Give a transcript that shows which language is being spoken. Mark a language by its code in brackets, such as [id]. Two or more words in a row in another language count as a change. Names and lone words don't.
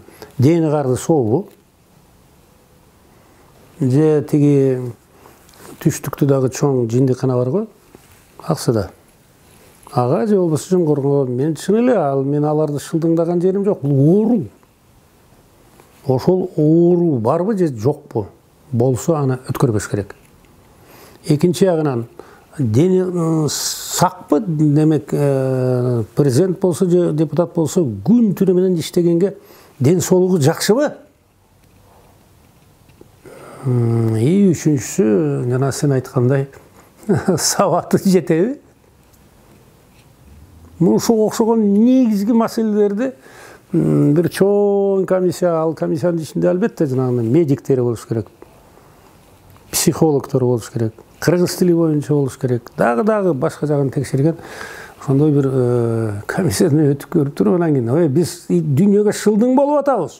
[ky] Дени карды сообу же тиги түштүктү дагы чоң жиндикана бар го, Аксыда. Ага же болбосо Жоңгорго, мен чын эле мен аларды шылдыңдаган жерим жок. Бул оору. Ошол оору барбы же жокпу? Болсо аны өткөрбөш керек. Экинчи ягынан дені сақпы, демек президент болса, депутат болса, күн түні менен иштегенге ден соолугу жакшыбы? Үчүнчүсү, жана сен айткандай, сабаты жетеби? Ушуга окшогон негизги маселелерди бир чоң комиссия, ал комиссиянын ичинде албетте жанагы медиктер болуш керек, психологдор болуш керек, кыргыз тили боюнча болуш керек, дагы башка жагын текшерген ошондой бир комиссияны өтүп көрүп туруп, анан кийин биз дүйнөгө шылдың болуп атабыз.